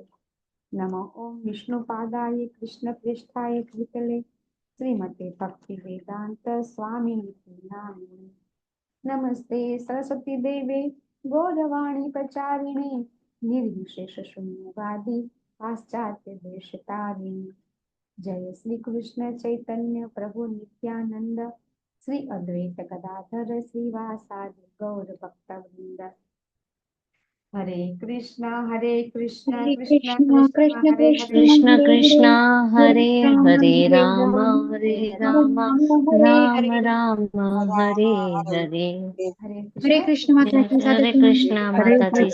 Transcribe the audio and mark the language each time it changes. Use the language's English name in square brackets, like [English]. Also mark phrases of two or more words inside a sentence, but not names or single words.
[Sanskrit] नमो ओम विष्णुपादाय कृष्ण पृष्ठाय भूतले श्रीमते भक्ति वेदांत स्वामी नामिने नमस्ते सरस्वती देवे गौरवाणी प्रचारिणे निर्विशेष शून्यवादी पाश्चात्य देशतारिणी जय श्री कृष्ण चैतन्य प्रभु नित्यानंद श्री अद्वैत गदाधर श्रीवासादि गौर भक्तवृंद. [Gujarati] હરે કૃષ્ણ હરે કૃષ્ણ હરે કૃષ્ણ કૃષ્ણ કૃષ્ણ કૃષ્ણ હરે હરે કૃષ્ણ કૃષ્ણ હરે કૃષ્ણ હરે હરે હરે રામ રામ હરે હરે રામ રામ રામ રામ હરે હરે હરે હરે કૃષ્ણ માતાજી હરે સાથે કૃષ્ણ હરે માતાજી